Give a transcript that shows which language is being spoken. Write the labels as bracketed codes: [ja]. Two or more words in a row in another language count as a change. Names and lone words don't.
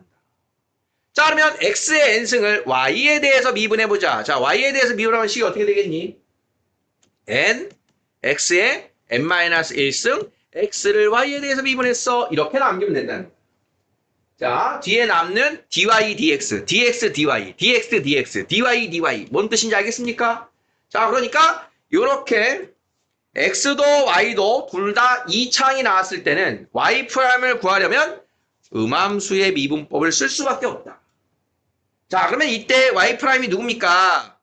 [ko] 자, 그러면 x의 n승을 y에 대해서 미분해보자. 자, y에 대해서 미분하면 식이 어떻게 되겠니? n, x의 n-1승, x를 y에 대해서 미분했어. 이렇게 남기면 된다는 거야. 자, 뒤에 남는 dy, dx, dx, dy, dx, dx, dy, dy. 뭔 뜻인지 알겠습니까? 자, 그러니까 이렇게 x도 y도 둘 다 2창이 나왔을 때는 y'을 구하려면 음함수의 미분법을 쓸 수밖에 없다. 자, 그러면 이때 y'이 누굽니까?